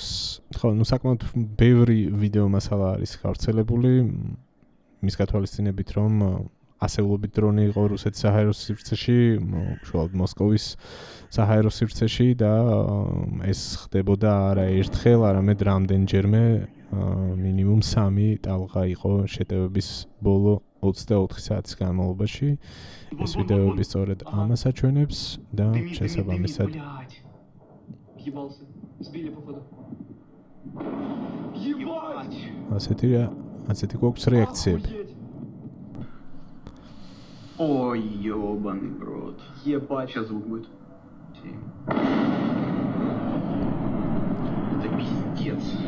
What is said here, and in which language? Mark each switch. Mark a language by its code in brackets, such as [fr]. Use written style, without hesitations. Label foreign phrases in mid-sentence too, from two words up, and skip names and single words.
[ka] ხო, ნუ საკმაოდ ბევრი ვიდეო მასალა არის გავრცელებული მის გათვალისწინებით, რომ ასეულობით დრონი იყო რუსეთის საჰაერო სივრცეში, უშუალოდ მოსკოვის საჰაერო სივრცეში და ეს ხდებოდა არა ერთხელ, არამედ რამდენჯერმე, მინიმუმ 3 ტალღა იყო შეტევების ბოლო 24 საათის განმავლობაში. ეს ვიდეოები სწორედ ამას აჩვენებს და შესაბამისად ასეთი გვაქვს რეაქციები. [ru] Ой, ёбаный в рот. Ебать, сейчас звук будет. Это пиздец.